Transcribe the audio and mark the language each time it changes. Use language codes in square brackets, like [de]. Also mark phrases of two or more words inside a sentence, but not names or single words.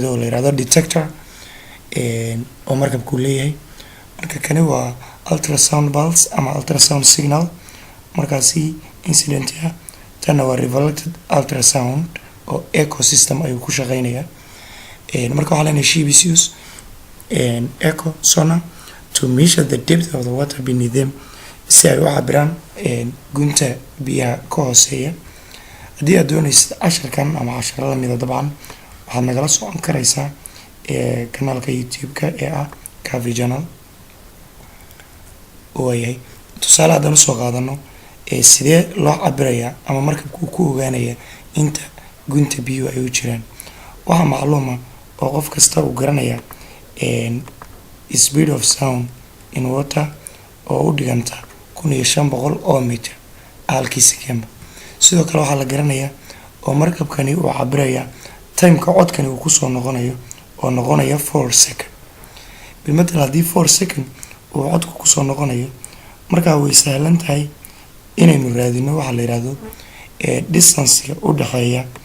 [so] oo la yiraahdo detector oo markabku leeyahay marka kani waa [en] ultrasound pulse [so] ama [en] ultrasound signal [so] markaasi incident ah tana waa [en] reflected ultrasound [so] oo ecosystem ayuu ku shaqeynaya marka waxaa leenahay [en] ship's use echo sonar to measure the depth of the water beneath them [so] si ay u cabiraan gunta biyaha ka hooseeya haddii aad doonaysid casharkan ama casharada mida dabcan waxaad nagala socon karaysaa kanaalka youtube-ka ee ah Cafe Channel waayahay tusaale haddaan usoo qaadano sidee loo cabirayaa ama markabku ku ogaanaya inta gunta biyuhu ay u jiraan waxaa macluuma oo qof kasta uu garanaya [en] speed of sound in water [so] oo u dhiganta 1500 oo mitir halkii second sidoo kale waxaa la garanayaa oo markabkani uu cabiraya timeka codkani uu kusoo noqonayo oo noqonaya 4 second bilmatal haddii 4 second uu codku kusoo noqonayo markaa way sahlan tahay inaynu raadino waxa la yiraahdo distance-ga u dhaxeeya